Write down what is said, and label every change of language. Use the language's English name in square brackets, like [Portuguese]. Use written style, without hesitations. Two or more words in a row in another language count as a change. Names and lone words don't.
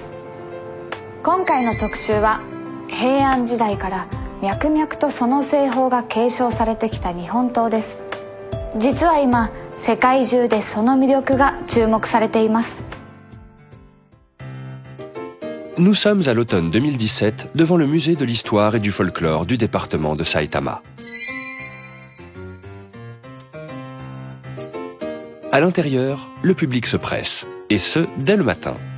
[Japanese] 今回の特集は平安時代から脈々とその製法が継承されてきた日本刀です。実は今世界中でその魅力が注目されています。 [French] Nous sommes à l'automne 2017 devant le musée de l'histoire et du folklore du département de Saitama. À l'intérieur, le public se presse, et ce, dès le matin.